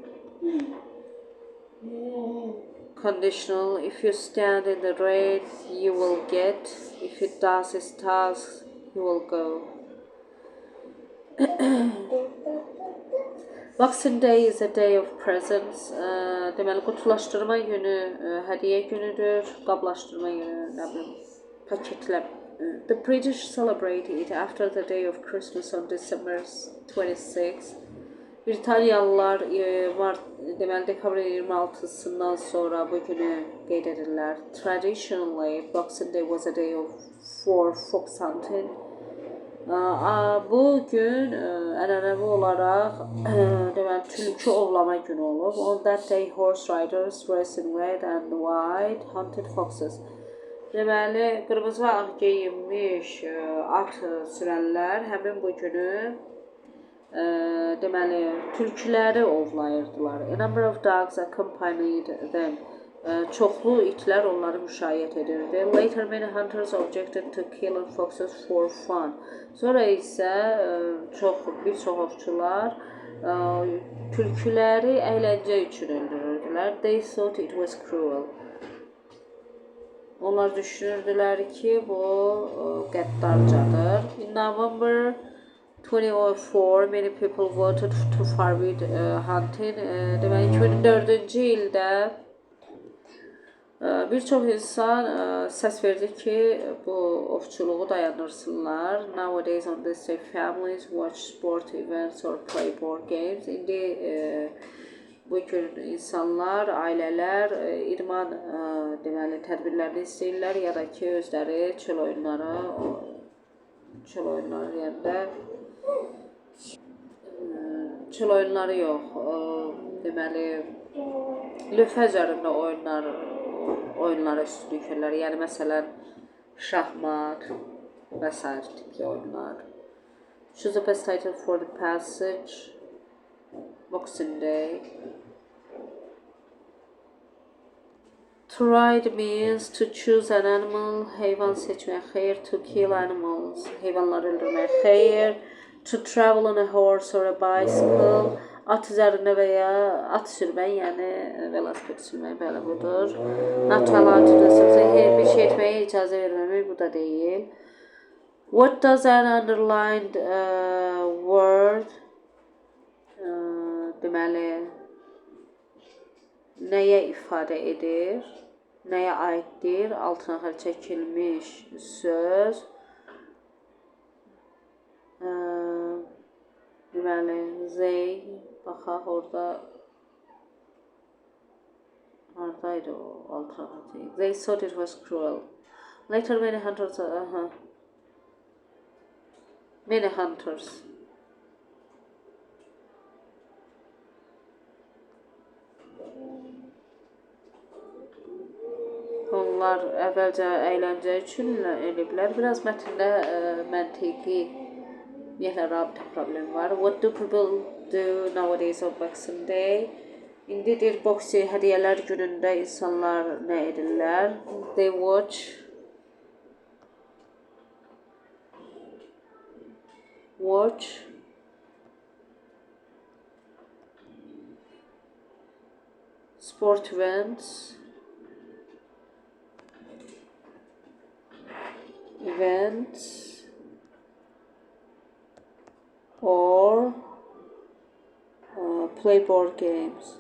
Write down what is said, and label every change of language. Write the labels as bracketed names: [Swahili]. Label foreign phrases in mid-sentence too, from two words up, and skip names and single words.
[English] Conditional, if you stand in the rain, you will get. If it does its task, you will go. Boxing Day is a day of presents. [Azerbaijani] Deməli, qutulaşdırma günü, hədiyyə günüdür. Qablaşdırma günü, nə bilim, paketlə. [English] The British celebrate it after the day of Christmas on December 26. [Azerbaijani] Britaniyalılar deməli, dekabrın 26-sından sonra bu günü qeyd edirlər. [English] Traditionally, Boxing Day was a day for fox hunting. [Azerbaijani] Bu gün ənənəvi olaraq deməli tülkü ovlama günü olub. [English] On that day horse riders dressed in red and white hunted foxes. [Azerbaijani] Deməli qırmızı və ağ geyinmiş at sürənlər həmin bu günü deməli tülküləri ovlayırdılar. [English] A number of dogs accompanied them. [Azerbaijani] Çoxlu itlər onları müşayiət edirdi. [English] Later many hunters objected to killing foxes for fun. [Azerbaijani] Sonra isə bir çox ovçular tülküləri əyləncə üçün öldürürdülər. [English] They thought it was cruel. [Azerbaijani] Onlar düşünürdülər ki, bu qəddarcadır. [English] In November 2004, many people voted to forbid hunting. [Azerbaijani] Deməli 2004-cü ildə bir çox insan səs verdi ki, bu ovçuluğu dayandırsınlar. [English] Nowadays on this day families watch sport events or play board games. [Azerbaijani] İndi bu gün insanlar, ailələr idman deməli tədbirlərini istəyirlər ya da ki özləri çöl oyunları deyəndə çöl oyunları yox, deməli lövhə üzərində oyunlara üstünlük verirlər. Yəni məsələn şahmat və sair tipli oyunlar. [English] Choose the best title for the passage. Boxing Day. To ride means to choose an animal. [Azerbaijani] Heyvan seçmək. Xeyr, [English] to kill animals. [Azerbaijani] Heyvanları öldürmək. Xeyr. [English] To travel on a horse or a bicycle. [Azerbaijani] At üzərində və ya at sürmək, yəni velosiped sürmək, belə budur. [English] Not allowed to do something. [Azerbaijani] Hər bir şey etməyə icazə verməmək, bu da deyil. [English] What does an underlined word [Azerbaijani] deməli nəyə ifadə edir, nəyə aiddir, altına xətt çəkilmiş söz. Deməli, they, baxaq orada haradaydı o altına xətt. [English] They thought it was cruel. Later many hunters, many hunters. [Azerbaijani] Onlar əvvəlcə əyləncə üçün eliblər. Biraz mətndə məntiqi ümumiyyətlə rabitə problemi var. [English] What do people do nowadays on Boxing Day? [Azerbaijani] İndidir boksi hədiyyələr günündə insanlar nə edirlər? [English] They watch sport events or play board games.